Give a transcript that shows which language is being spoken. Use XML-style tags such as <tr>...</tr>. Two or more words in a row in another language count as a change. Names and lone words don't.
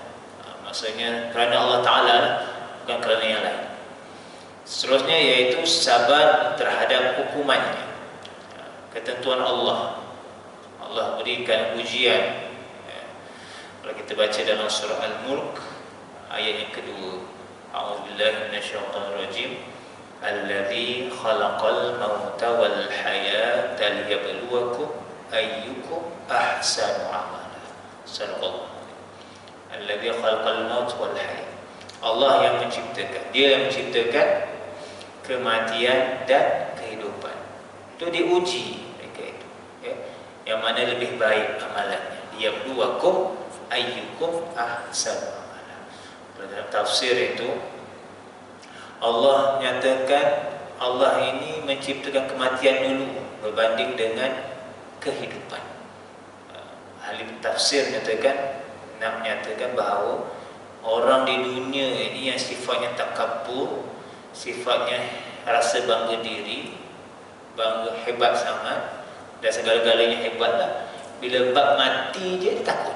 <ms>Maksudnya kerana Allah Ta'ala, bukan kerana yang lain. Seterusnya iaitu sabar terhadap hukumannya, ketentuan Allah. Allah berikan ujian ya. Kalau kita baca dalam surah Al-Mulk ayat yang kedua,</ms> <ar>أعوذ بالله من الشيطان الرجيم، الذي خلق الموت والحياة ليبلوكم أيكم أحسن عملا. صدق الله. الذي خلق الموت والحياة.</ar> <ms>Allah yang menciptakan, Dia yang menciptakan kematian dan kehidupan. Itu diuji mereka itu ya. Yang mana lebih baik amalannya.</ms> <ar>ليبلوكم أيكم أحسن عملا.</ar> <ms>Dalam tafsir itu Allah nyatakan Allah ini menciptakan kematian dulu berbanding dengan kehidupan. Ahli tafsir nyatakan, nak menyatakan bahawa orang di dunia ini yang sifatnya takabur, sifatnya rasa bangga diri, bangga hebat sangat dan segala-galanya hebatlah, bila bab mati je dia takut.</ms>